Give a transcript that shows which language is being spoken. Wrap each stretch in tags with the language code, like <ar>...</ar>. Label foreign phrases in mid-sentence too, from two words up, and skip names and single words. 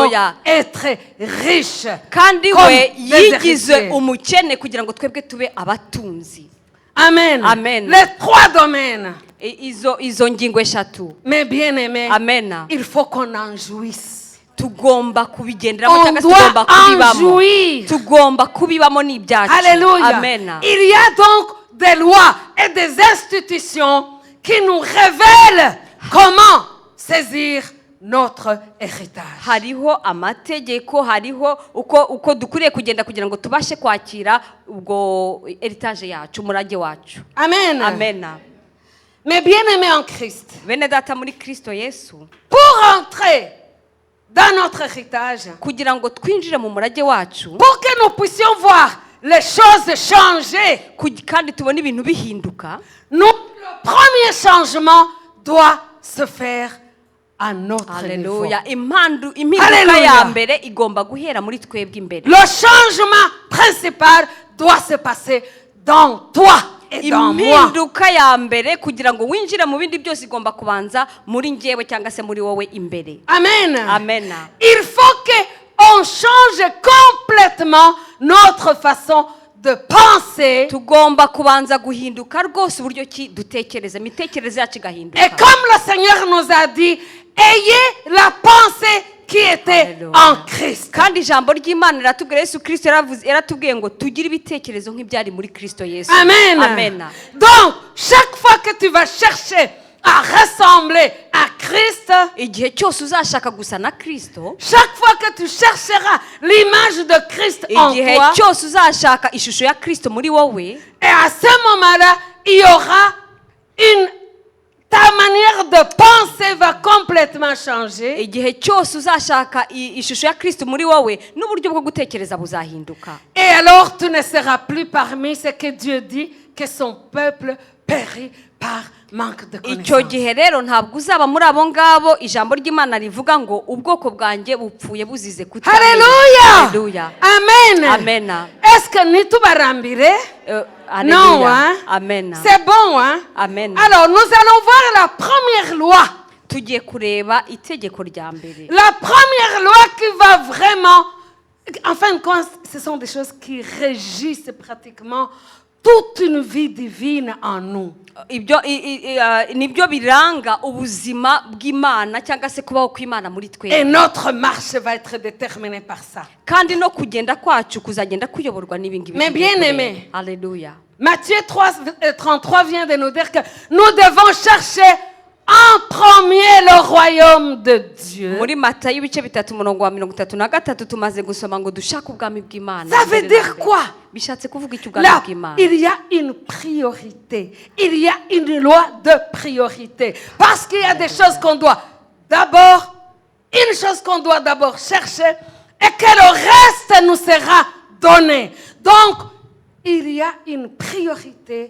<fr>Alléluia. être riches.</fr> <rw>kandi</rw> <fr>Comme</fr> <rw>we</rw> <fr>des</fr> <rw>yigize</rw> <fr>héritiers.</fr> <rw>umukene kugira ngo twebwe tube abatunzi. Amen. Amen.</rw> <fr>Les trois domaines.</fr> <rw>Izo ngingo eshatu.</rw> <fr>Mais bien aimé, Amen. il faut qu'on en jouisse.</fr> <rw>tugomba kubigenderamo</rw> <fr>On</fr> <rw>cyangwa se</rw> <fr>doit</fr> <rw>tugomba</rw> <fr>en</fr> <rw>kubibamo.</rw> <fr>jouir.</fr> <rw>Tugomba kubibamo n'ibyacu. Alléluia. Amen.</rw> <fr>Il y a donc des lois et des institutions qui nous révèlent comment saisir notre héritage.</fr> <rw>hariho amategeko, hariho uko dukwiriye kugenda kugira ngo tubashe kwakira ubwo heritage yacu, umurage wacu. Amen. Amen.</rw> <fr>Mais bien aimé en Christ,</fr> <rw>Bene data muri Kristo Yesu,</rw> <fr>pour entrer dans notre héritage,</fr> <rw>kugira ngo twinjire mu murage wacu,</rw> <fr>pour que nous puissions voir les choses changer,</fr> <rw>kandi tubone ibintu bihinduka,</rw> <fr>le premier changement doit se faire à notre niveau.</fr> <rw>Haleluya, impinduka Haleluya. ya mbere igomba guhera muri twebwe imbere.</rw> <fr>Le changement principal doit se passer dans toi et dans moi.</fr> <rw>Impinduka ya mbere kugira ngo winjire mu bindi byose igomba kubanza muri njyewe cyangwa se muri wowe imbere. Amen. Amen.</rw> <fr>Il faut qu'on change complètement notre façon de penser.</fr> <rw>tugomba kubanza guhinduka rwose uburyo ki dutekereza imitekerereze yacu</rw> <fr>Et</fr> <rw>igahinduka</rw> <fr>comme le Seigneur nous a dit, ayez la pensée qui était Alléluia. en Christ.</fr> <rw>kandi ijambo ry'imana riratubwira yesu kirisito yaratubwiye ngo tugire ibitekerezo nk'ibyari muri kirisito yesu Amen. amen</rw> <fr>Donc, chaque fois que tu vas chercher à ressembler à Christ,</fr> <rw>igihe cyose uzashaka gusa na kirisito</rw> <fr>chaque fois que tu chercheras l'image de Christ en</fr> <rw>igihe</rw> <fr>toi,</fr> <rw>cyose uzashaka ishusho ya kirisito muri wowe</rw> <fr>et à ce moment-là, il y aura ta manière de penser va complètement changer.</fr> <rw>igihe cyose uzashaka ishusho ya kirisito muri wowe n'uburyo bwo gutekereza buzahinduka</rw> <fr>Et alors, tu ne seras plus parmi ce que Dieu dit que son peuple périt par manque de</fr> <rw>icyo</rw> <fr>connaissance.</fr> <rw>gihe rero ntabwo uzaba muri abo ngabo ijambo ry'imana rivuga ngo ubwoko bwanjye bupfuye buzize kutamenya Alléluia! Alléluia. Amen! Amen.</rw> <fr>Est-ce que nous tout barambire? Non, Alléluia. hein? Amen. C'est bon, hein? Amen. Alors, nous allons voir la première loi.</fr> <rw>tugiye kureba itegeko rya mbere</rw> <fr>La première loi qui va vraiment... En fin de compte, ce sont des choses qui régissent pratiquement toute une vie divine en nous.</fr> <rw>ibyo nibyo biranga ubuzima bw'imana cyangwa se kubaho kw'imana muri</rw> <fr>Et</fr> <rw>twe</rw> <fr>notre marche va être déterminée par ça.</fr> <rw>kandi no kugenda kwacu kuzagenda kuyoborwa n'ibi ngibi</rw> <fr>Mais bien aimé. Alléluia. Matthieu 33 vient de nous dire que nous devons chercher en premier le royaume de Dieu.</fr> <rw>muri matayo ibice bitatu umurongo wa 33 tumaze gusoma ngo dushake ubwami bw'imana</rw> <fr>Ça veut dire quoi?</fr> <rw>bishatse kuvuga iki ubwami</rw> <fr>Là,</fr> <rw>bw'imana</rw> <fr>il y a une priorité. Il y a une loi de priorité. Parce qu'il y a des choses qu'on doit d'abord, une chose qu'on doit d'abord chercher et que le reste nous sera donné. Donc, il y a une priorité.</fr>